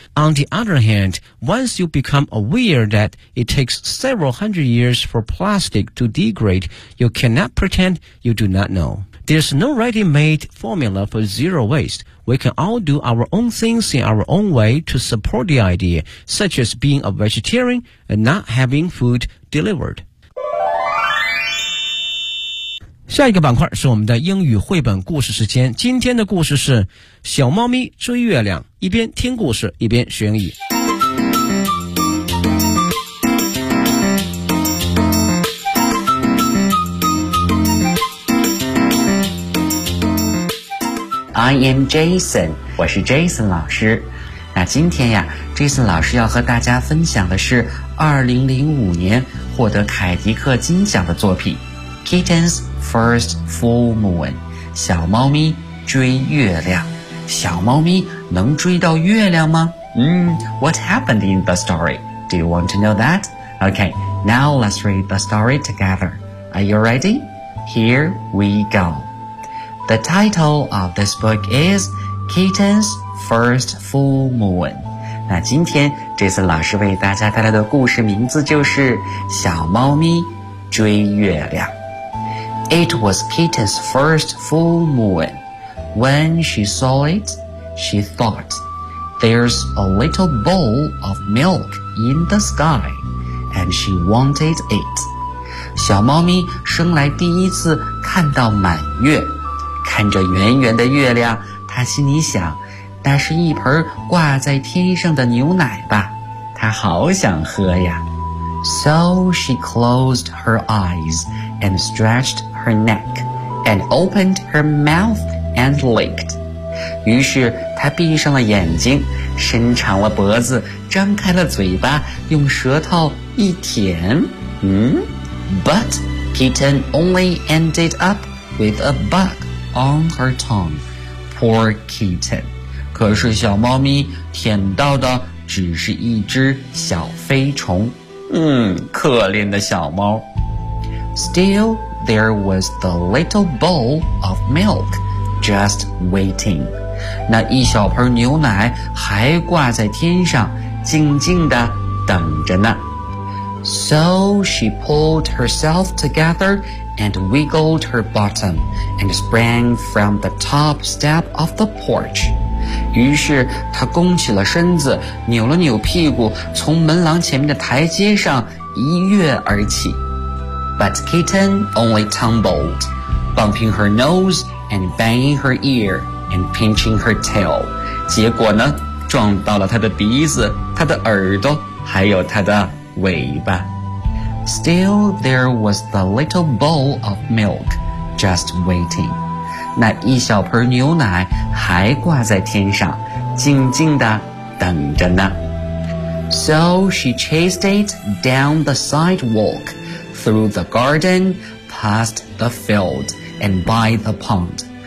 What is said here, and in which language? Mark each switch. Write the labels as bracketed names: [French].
[English] On the other hand, once you become aware that it takes several hundred years for plastic to degrade, you cannot pretend you do not know. There's no ready-made formula for zero waste. We can all do our own things in our own way to support the idea, such as being a vegetarian and not having food delivered. [Chinese] 下一个板块是我们的英语绘本故事时间。今天的故事是小猫咪追月亮，一边听故事一边学英语。 [English] I am Jason, [Chinese] 我是 Jason 老师。那今天呀 ,Jason 老师要和大家分享的是2005年获得凯迪克金奖的作品 ,Kitten's First Full Moon, 小猫咪追月亮。小猫咪能追到月亮吗？ [English] What happened in the story? Do you want to know that? Okay, now let's read the story together. Are you ready? Here we go. The title of this book is Kitten's First Full Moon. [Chinese] 那今天Jason老师为大家带来的故事名字就是《小猫咪追月亮》。 [English] It was Kitten's first full moon. When she saw it, she thought, "There's a little bowl of milk in the sky, and she wanted it." [Chinese] 小猫咪生来第一次看到满月，看着圆圆的月亮，她心里想。那是一盆挂在天上的牛奶吧，她好想喝呀。 [English] So she closed her eyes and stretched her neck and opened her mouth and licked. [Chinese] 于是她闭上了眼睛，伸长了脖子，张开了嘴巴，用舌头一舔。 [English] But Kitten only ended up with a bug on her tongue. Poor Kitten. [Chinese] 可是小猫咪舔到的只是一只小飞虫，可怜的小猫。 [English] Still, there was the little bowl of milk just waiting. [Chinese] 那一小盆牛奶还挂在天上，静静地等着呢。 [English] So she pulled herself together and wiggled her bottom and sprang from the top step of the porch. [Chinese] 于是他弓起了身子，扭了扭屁股，从门廊前面的台阶上一跃而起。 [English] But Kitten only tumbled, bumping her nose and banging her ear and pinching her tail. [Chinese] 结果呢，撞到了他的鼻子、他的耳朵，还有他的尾巴。 [English] Still, there was the little bowl of milk just waiting. [Chinese] 那一小盆牛奶还挂在天上，静静地等着呢。 [English] So she chased it down the sidewalk, through the garden, past the field, and by the pond.